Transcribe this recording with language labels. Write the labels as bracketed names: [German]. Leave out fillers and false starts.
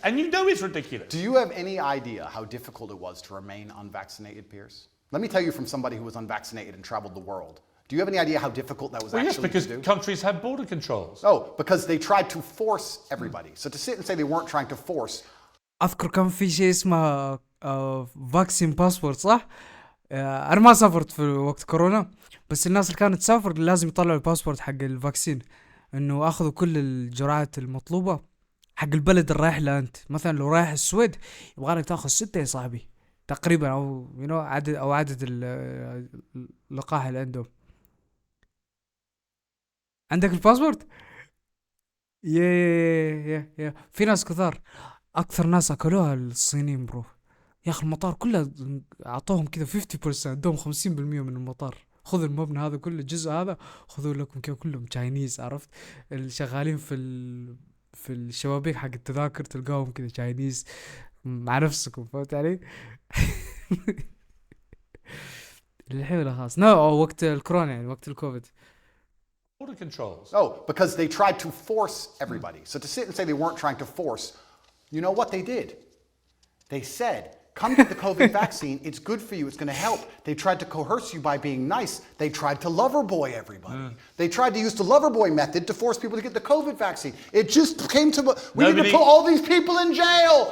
[English] And you know it's ridiculous. Do you have any idea how difficult it was to remain unvaccinated, Piers? Let me tell you from somebody who was unvaccinated and traveled the world. Do you have any idea how difficult that was actually to do? Yes, because countries have border controls. Oh, because they tried to force everybody. So to sit and say they weren't trying to force. [Arabic] اذكر كان في شيء اسمه فاكسين باسبورت صح؟ انا ما سافرت في وقت كورونا، بس الناس اللي كانت تسافر لازم يطلعوا الباسبورت حق الفاكسين، انه اخذوا كل الجرعات المطلوبة حق البلد اللي رايح له انت. مثلا لو رايح السويد يبغالك تاخذ 6 يا صاحبي تقريبا، او عدد اللقاح اللي عندهم. عندك الباسبورت؟ يا في ناس كثار، اكثر ناس اكلوها الصينيين برو. يا اخي المطار كله اعطوهم كذا 50%، ادوهم 50% من المطار. خذوا المبنى هذا كله، الجزء هذا خذوا لكم كذا كلهم تشاينيز. عرفت الشغالين في الشبابيك حق التذاكر تلقاهم كذا تشاينيز مع نفسكم، فهمت علي؟ الحين خلاص وقت الكورونا يعني وقت الكوفيد. [English] Border controls. Oh, because they tried to force everybody. So to sit and say they weren't trying to force, you know what they did? They said, come get the COVID vaccine. It's good for you. It's going to help. They tried to coerce you by being nice. They tried to lover boy everybody. They tried to use the lover boy method to force people to get the COVID vaccine. It just came to, we need to put all these people in jail.